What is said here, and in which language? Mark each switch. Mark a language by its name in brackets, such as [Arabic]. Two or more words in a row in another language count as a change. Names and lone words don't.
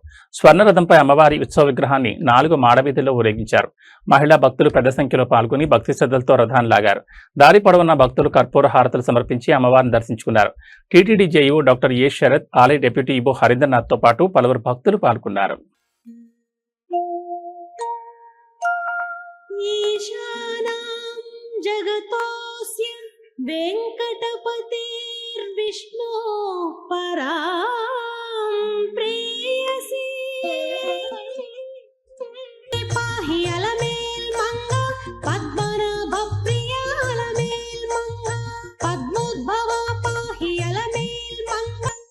[Telugu] స్వర్ణ రథంపై అమ్మవారి ఉత్సవ విగ్రహాన్ని 4 మాడవీధుల్లో ఊరేగించారు. మహిళా భక్తులు పెద్ద సంఖ్యలో పాల్గొని భక్తి శ్రద్ధలతో రథాన్ని లాగారు. దారి పొడవునా భక్తులు కర్పూర హారతులు సమర్పించి అమ్మవారిని దర్శించుకున్నారు. టీటీడీ జేఈఓ డాక్టర్ ఏ శరత్, ఆలయ డిప్యూటీ ఈవో హరీంద్రనాథ్తో పాటు పలువురు భక్తులు పాల్గొన్నారు. [Sanskrit] जगतोऽस्य वेङ्कटपतिर्विष्णु परां प्रेयसी पाहि अलमेल् मंगा पद्मनाभ प्रिया अलमेल् मंगा पद्मोद्भव पाहि अलमेल् मंगा